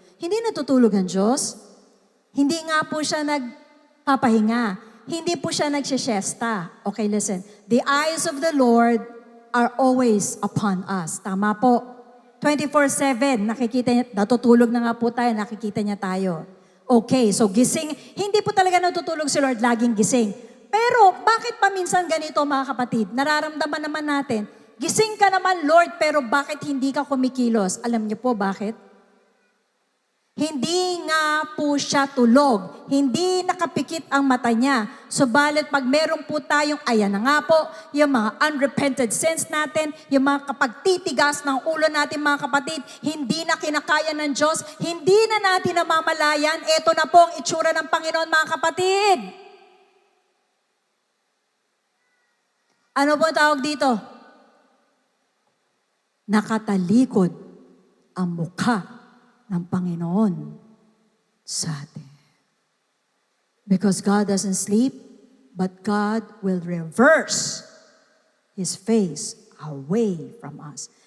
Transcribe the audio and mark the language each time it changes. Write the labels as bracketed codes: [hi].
[tl] Hindi natutulog ang Diyos. Hindi nga po siya nagpapahinga. Hindi po siya nagsisiesta. [en] Okay, listen. The eyes of the Lord are always upon us. [tl] Tama po. 24/7, nakikita niya, natutulog na nga po tayo, nakikita niya tayo. Okay, so gising. Hindi po talaga natutulog si Lord, laging gising. Pero bakit pa minsan ganito, mga kapatid? Nararamdaman naman natin, gising ka naman, Lord, pero bakit hindi ka kumikilos? Alam niyo po bakit? Hindi nga po siya tulog. Hindi nakapikit ang mata niya. Subalit pag meron po tayong, ayan na nga po, yung mga unrepented sins natin, yung mga kapagtitigas ng ulo natin mga kapatid, hindi na kinakaya ng Diyos, hindi na natin namamalayan, eto na po ang itsura ng Panginoon mga kapatid. Ano po ang tawag dito? Nakatalikod ang mukha ng Panginoon sa atin. [en] Because God doesn't sleep, but God will reverse His face away from us.